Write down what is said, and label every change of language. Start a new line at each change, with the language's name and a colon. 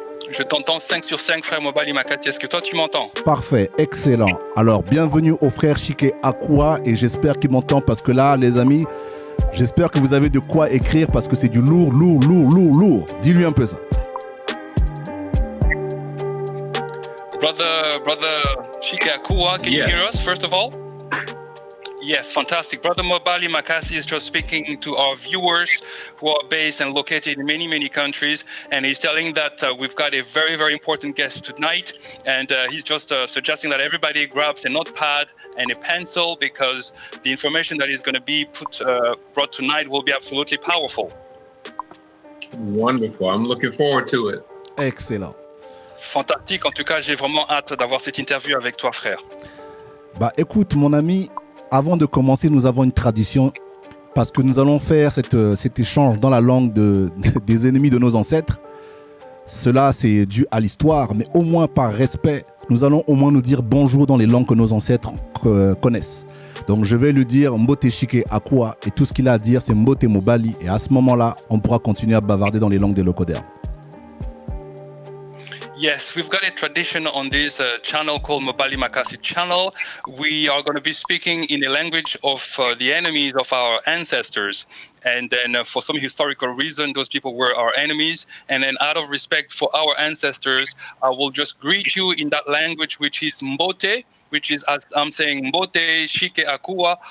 French: Je t'entends 5 sur 5, frère MOBALI MAKASI. Est-ce que toi, tu m'entends? Parfait, excellent. Alors, bienvenue au frère Chike Akua et j'espère qu'il m'entend parce que là, les amis, j'espère que vous avez de quoi écrire parce que c'est du lourd. Dis-lui un peu ça.
English: Brother Chike Akua, can you hear us, first of all? Yes, fantastic. Brother MOBALI MAKASI is just speaking to our viewers who are based and located in many countries, and he's telling that we've got a very important guest tonight, and he's just suggesting that everybody grabs a notepad and a pencil because the information that is going to be brought tonight will be absolutely powerful. Wonderful. I'm looking forward to it. Excellent.
French: Fantastique. En tout cas, j'ai vraiment hâte d'avoir cette interview avec toi, frère. Bah écoute, mon ami, avant de commencer, nous avons une tradition parce que nous allons faire cet échange dans la langue des ennemis de nos ancêtres. Cela, c'est dû à l'histoire, mais au moins par respect, nous allons au moins nous dire bonjour dans les langues que nos ancêtres connaissent. Donc je vais lui dire Mbote Chike Akua et tout ce qu'il a à dire, c'est Mbote MOBALI. Et à ce moment-là, on pourra continuer à bavarder dans les langues des locodermes.
English: Yes, we've got a tradition on this channel called MOBALI MAKASI channel. We are going to be speaking in the language of the enemies of our ancestors. And then for some historical reason, those people were our enemies. And then out of respect for our ancestors, I will just greet you in that language, which is Mbote, which is, as I'm saying, Mbote Chike Akua.